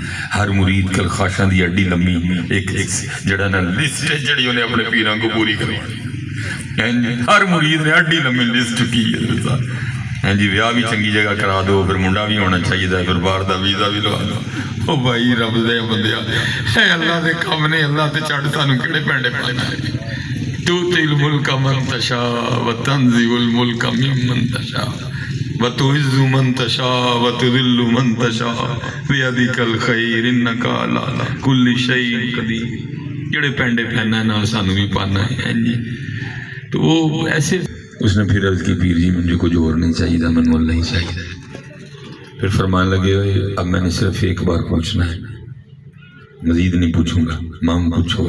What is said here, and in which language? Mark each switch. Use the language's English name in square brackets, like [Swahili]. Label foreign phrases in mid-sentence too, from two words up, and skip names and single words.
[Punjabi] ہر مرید کل خاشاں دی اڈی لمبی ایک جڑا نا لسٹ ہے جڑی انہیں اپنے پیران کو پوری کرنی، ہر مرید نے اڈی لمبی لسٹ کی ہے جی۔ ویاہ بھی چنگی جگہ کرا دو، پھر منڈا بھی ہونا چاہیے تھا، پھر باہر دا ویزا بھی لوا دو۔ او بھائی رب دے بندیا، اے اللہ دے کام نے، اللہ تے چڑھ تانوں کیڑے پینڈے پڑنا ہے۔ [Arabic] تؤتی الملک من تشاء وتنزع الملک ممن تشاء وتعز من تشاء وتذل من تشاء بیدک الخیر انک علی کل شیء قدیر۔ جڑے پینڈے پہننا ہے نا سانوں بھی پانا ہے جی۔ [Urdu] تو وہ ایسے اس نے پھر عرض کی پیر جی مجھے کچھ اور نہیں چاہیے تھا، من اللہ ہی چاہیے۔ پھر فرمان لگے اب میں نے صرف ایک بار پوچھنا ہے، مزید نہیں پوچھوں گا، مانگ کچھ اور۔